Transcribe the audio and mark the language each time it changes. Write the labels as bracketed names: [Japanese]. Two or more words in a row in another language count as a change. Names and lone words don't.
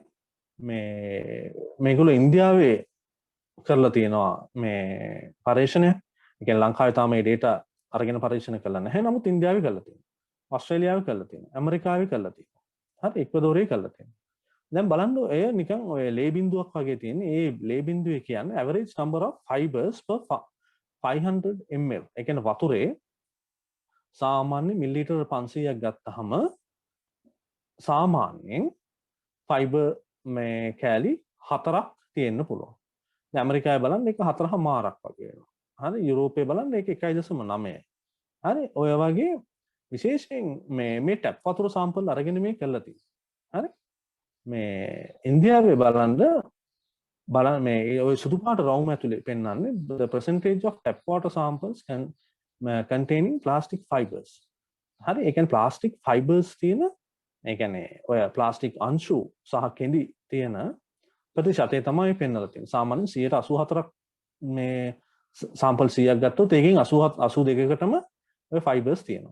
[Sinhala] මේගොල්ලෝ ඉන්දියාවේ කරලා තියෙනවා මේ පරීක්ෂණය. ඒ කියන්නේ ලංකාවේ තාම මේ data අරගෙන පරීක්ෂණ කළා නැහැ. නමුත් ඉන්දියාවේ කරලා තියෙනවා. ඔස්ට්‍රේලියාවේ කරලා තියෙනවා. ඇමරිකාවේ කරලා තියෙනවා. හරි? ඉක්වදෝරේ කරලා තියෙනවා. දැන් බලන්න ඔය නිකන් ඔය ලේ බිඳුවක් වගේ තියෙන. ඒ ලේ බිඳුවේ කියන්නේ [English] average number of fibers per 500 ml. [Sinhala] ඒ කියන්නේ වතුරේ සාමාන්‍ය මිලිලීටර් 500ක් ගත්තහම සාමාන්‍යයෙන් ෆයිබර් මේ කෑලි 4ක් තියෙන්න පුළුවන්. දැන් ඇමරිකාවේ බලන්න ඒක 4.5ක් වගේ වෙනවා. හරි යුරෝපයේ බලන්න ඒක 1.9. හරි ඔය වගේ විශේෂයෙන් මේ ටැප් වතුර සාම්පල් අරගෙන මේ කරලා තියෙනවා. හරි මේ ඉන්දියාවේ බලන්න මේ ඔය සුදු පාට රවුම ඇතුලේ පෙන්වන්නේ [English] the percentage of tap water samples containing plastic fibers. [Sinhala] හරි ඒ කියන්නේ [English] plastic fibers [Sinhala] තියෙන ඒ කියන්නේ ඔය plastic අංශු සහ කෙඳි තියෙන ප්‍රතිශතය තමයි පෙන්වලා තියෙන්නේ. සාමාන්‍යයෙන් 84ක් මේ සාම්පල් 100ක් ගත්තොත් ඒකෙන් 82කටම ඔය fibers තියෙනවා.